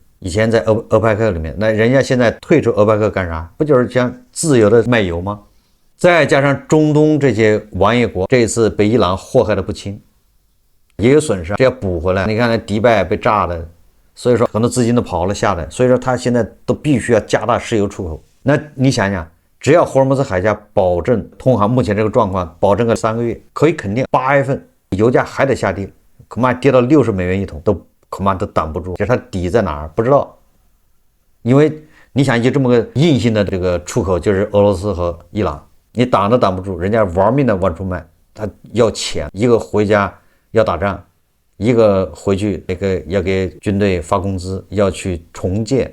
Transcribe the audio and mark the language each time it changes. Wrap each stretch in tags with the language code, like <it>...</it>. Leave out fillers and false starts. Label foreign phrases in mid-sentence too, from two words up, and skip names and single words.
<zh>以前在俄派克裡面，那人家現在退出俄派克幹啥？不就是想自由的賣油嗎？再加上中東這些王爺國這一次被伊朗禍害的不輕，也有損失，這要補回來。你看那迪拜被炸的，所以說很多資金都跑了下來，所以說他現在都必須要加大石油出口。那你想想，只要霍爾木茲海峽保證通航，目前這個狀況保證個3個月，可以肯定8月份油價還得下跌，恐怕跌到60美元一桶都恐怕都擋不住。就是它底在哪兒不知道，因為你想就這麼個硬性的這個出口就是俄羅斯和伊朗，你擋都擋不住，人家玩命的往出賣，他要錢，一個回家要打仗，一個回去要給軍隊發工資，要去重建。</zh>